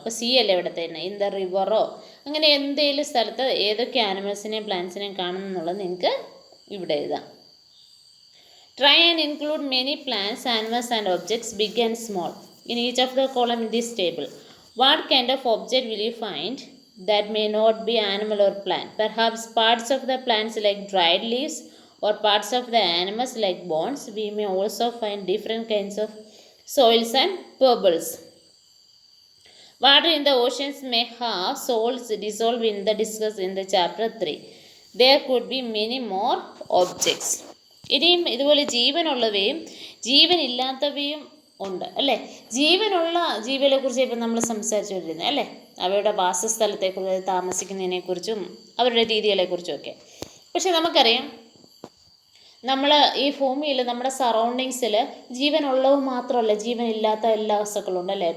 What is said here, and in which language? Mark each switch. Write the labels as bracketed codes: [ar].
[ml] ഇപ്പോൾ സീ അല്ലേ ഇവിടെ തന്നെ, ഇൻ ദ റിവറോ, അങ്ങനെ എന്തെങ്കിലും സ്ഥലത്ത് ഏതൊക്കെ ആനിമൽസിനെയും പ്ലാന്റ്സിനെയും കാണുന്നു എന്നുള്ളത് നിങ്ങൾക്ക് ഇവിടെ എഴുതാം. [en] Try and include many plants, animals and objects, big and small, in each of the column in this table. What kind of object will you find that may not be animal or plant? Perhaps parts of the plants like dried leaves, or parts of the animals like bones. We may also find different kinds of soils and pebbles. Water in the oceans may have salts dissolved in the discussed in the chapter 3. There could be many more objects. [ml] ഇനിയും ഇതുപോലെ ജീവനുള്ളവയും ജീവനില്ലാത്തവയും ഉണ്ട് അല്ലേ. ജീവനുള്ള ജീവികളെ കുറിച്ച് ഇപ്പം നമ്മൾ സംസാരിച്ചുകൊണ്ടിരുന്നത് അല്ലേ, അവയുടെ വാസസ്ഥലത്തെക്കുറിച്ച്, താമസിക്കുന്നതിനെക്കുറിച്ചും അവരുടെ രീതികളെക്കുറിച്ചും ഒക്കെ. പക്ഷെ നമുക്കറിയാം നമ്മൾ ഈ ഭൂമിയിൽ നമ്മുടെ സറൗണ്ടിങ്സിൽ ജീവനുള്ളവ് മാത്രമല്ല, ജീവനില്ലാത്ത എല്ലാ വസ്തുക്കളും ഉണ്ട് അല്ലേ.